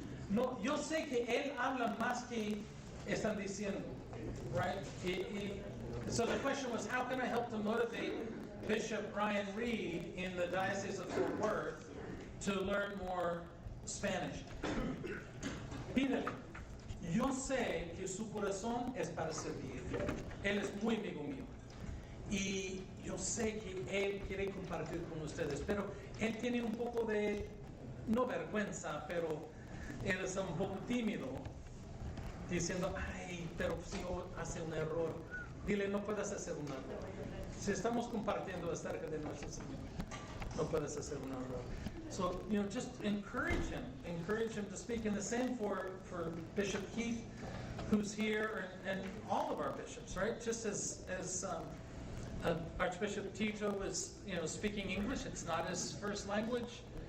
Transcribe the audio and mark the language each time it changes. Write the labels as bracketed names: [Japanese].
[Spanish] No, yo sé que él habla más que están diciendo, right? [English] So the question was, how can I help to motivate Bishop Ryan Reed in the Diocese of Fort Worth to learn more Spanish? [Spanish] Pídele. Yo sé que su corazón es para servir. Él es muy amigo mío. Y yo sé que él quiere compartir con ustedes, pero él tiene un poco de, no vergüenza, pero él es un poco tímido, diciendo, ay, pero si hace un error, dile, no puedes hacer un error. Si estamos compartiendo acerca de nuestro Señor, no puedes hacer un error. [English] So, just encourage him to speak. And the same for Bishop Keith, who's here, and all of our bishops, right? Just as Archbishop Tito is, speaking English, it's not his first language.